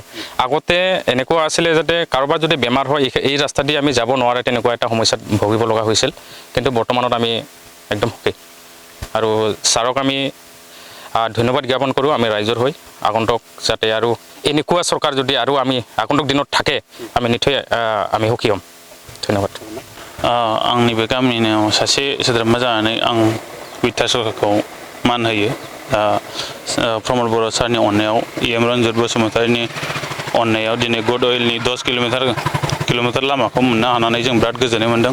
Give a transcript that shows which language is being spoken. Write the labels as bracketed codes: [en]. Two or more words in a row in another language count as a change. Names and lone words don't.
[as] আগতে এনেকুৱা আছিলে যাতে কাৰোবাৰ যদি বেমাৰ হয় এই ৰাস্তা দি আমি যাব নোৱাৰে, তেনেকুৱা এটা সমস্যাত ভুগিব লগা হৈছিল, কিন্তু বৰ্তমানত আমি একদম সুখী আৰু ছাৰক আমি ধন্যবাদ জ্ঞাপন কৰোঁ আমি ৰাইজৰ হৈ। আগন্তক যাতে আৰু এনেকুৱা চৰকাৰ যদি আৰু আমি আগন্তক দিনত থাকে আমি নিশ্চয় আমি সুখী হ'ম। ধন্যবাদ। [brx] आंनि बे गामिनि सासे सोद्रोमा जानानै आं बिटिआर सरकारखौ मान होयो। प्रमोद बर' सारनि अननायाव EM रनजित बसुमतारीनि अननायाव दिनै गुड अइलनि 10 किलोमीटर लामाखौ मोननो हानानै जों बिराद गोजोननाय मोनदों।